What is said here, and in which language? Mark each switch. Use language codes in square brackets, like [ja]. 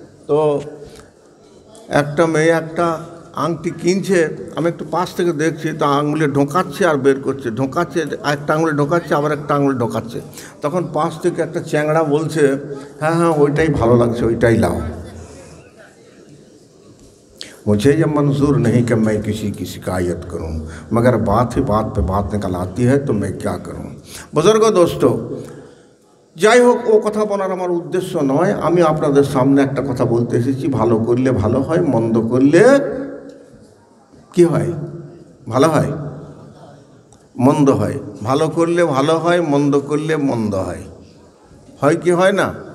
[bn] তো একটা মেয়ে একটা আংটি কিনছে, আমি একটু পাশ থেকে দেখছি, তো আঙুলে ঢোকাচ্ছে আর বের করছে, ঢোকাচ্ছে, একটা আঙুলে ঢোকাচ্ছে, আবার একটা আঙুলে ঢোকাচ্ছে। তখন পাশ থেকে একটা চ্যাংড়া বলছে, হ্যাঁ হ্যাঁ ওইটাই ভালো লাগছে, ওইটাই লাও। [hi] मुझे ये मंजूर नहीं कि मैं किसी की शिकायत करूं, मगर बात ही बात पे बात निकल आती है, तो मैं क्या करूं। बुजुर्गो, दोस्तों, [bn] যাই হোক, ও কথা বলার আমার উদ্দেশ্য নয়। আমি আপনাদের সামনে একটা কথা বলতে এসেছি, ভালো করলে ভালো হয়, মন্দ করলে কি হয়? ভালো হয়, মন্দ হয়। ভালো করলে ভালো হয়, মন্দ করলে মন্দ হয়। হয় কি হয় না?